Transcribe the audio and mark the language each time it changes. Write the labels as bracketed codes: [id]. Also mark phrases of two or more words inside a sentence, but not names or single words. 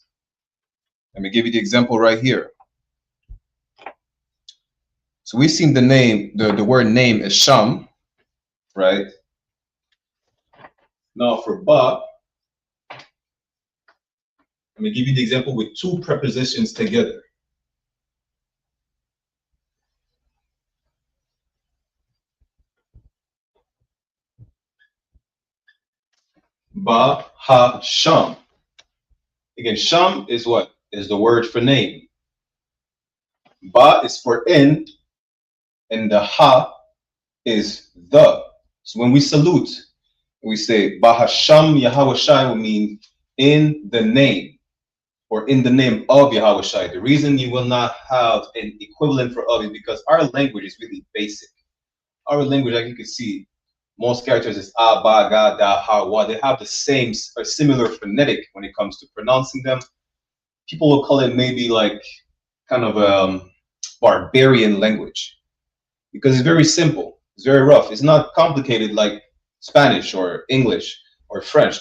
[en] Let me give you the example right here. So we've seen the name, the word name is Sham, right? Now for ba, let me give you the example with two prepositions together. [he] ב ה שם. [en] Again, sham is what? Is the word for name. Ba is for in, and the ha is the. So when we salute, we say [he] בהשם [en] Yahweh Shai will mean in the name or in the name of Yahweh Shai. The reason you will not have an equivalent for of is because our language is really basic. Our language, like you can see, most characters is a, ba, ga, da, ha, wa. They have the same or similar phonetic when it comes to pronouncing them. People will call it maybe like kind of a barbarian language because it's very simple. It's very rough. It's not complicated like Spanish or English or French.